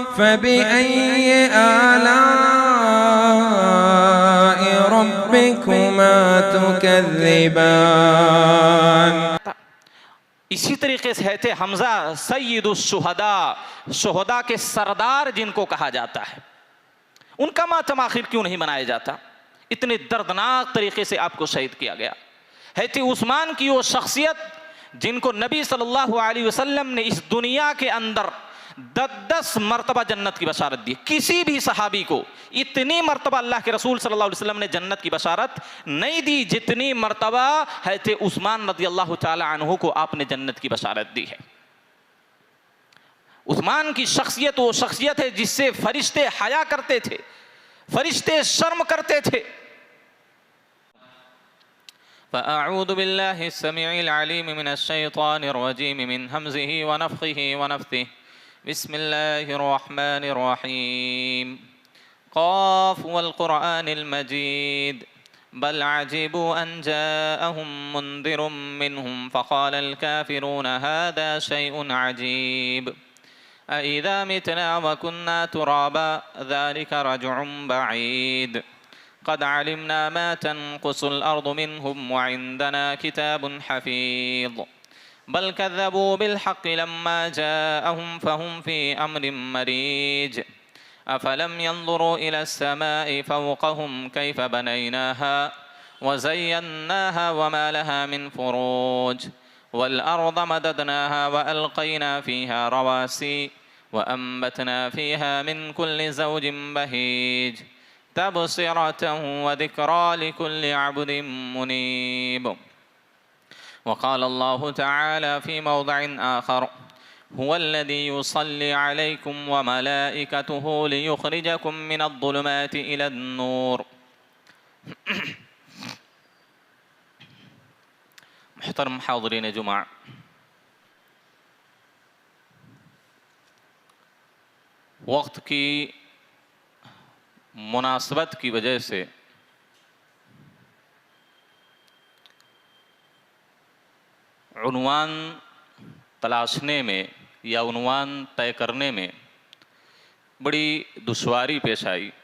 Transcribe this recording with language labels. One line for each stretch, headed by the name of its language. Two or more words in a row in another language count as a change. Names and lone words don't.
Arabic: فبأي آلاء ربكما تكذبان.
Hindi: इसी तरीके से थे हमजा
Arabic: سيد الشهداء,
Hindi: शुहदा के सरदार जिनको कहा जाता है, उनका मातम आखिर क्यों नहीं मनाया जाता? इतने दर्दनाक तरीके से आपको शहीद किया गया। है उस्मान की वो शख्सियत जिनको नबी
Arabic: صلى الله عليه وسلم
Hindi: ने इस दुनिया के अंदर 10 मरतबा जन्नत की बशारत दी। किसी भी सहाबी को इतनी मरतबा अल्लाह के रसूल
Arabic: صلى الله عليه وسلم
Hindi: ने जन्नत की बशारत नहीं दी जितनी मरतबा है उस्मान
Arabic: رضي الله تعالى عنه
Hindi: को आपने जन्नत की बशारत दी है। उस्मान की शख्सियत वो शख्सियत है जिससे फरिश्ते हया करते थे, फरिश्ते शर्म करते थे।
Arabic: فأعوذ بالله السميع العليم من الشيطان الرجيم من همزه ونفخه ونفثه. بسم الله الرحمن الرحيم. ق والقرآن المجيد بل عجبوا أن جاءهم منذر منهم فقال الكافرون هذا شيء عجيب. أإذا متنا وكنا ترابا ذلك رجع بعيد. قد علمنا ما تنقص الأرض منهم وعندنا كتاب حفيظ. بل كذبوا بالحق لما جاءهم فهم في أمر مريج. أفلم ينظروا إلى السماء فوقهم كيف بنيناها وزيناها وما لها من فروج. والأرض مددناها وألقينا فيها رواسي وأنبتنا فيها من كل زوج بهيج. تبصرة وذكرى لكل عبد منيب. وقال الله تعالى في موضع آخر هو الذي يصلي عليكم وملائكته ليخرجكم من الظلمات إلى النور.
Hindi: मुहतरम हाज़रीन जुमा, वक्त की मुनासबत की वजह से उन्वान तलाशने में या उन्वान तय करने में बड़ी दुश्वारी पेश आई।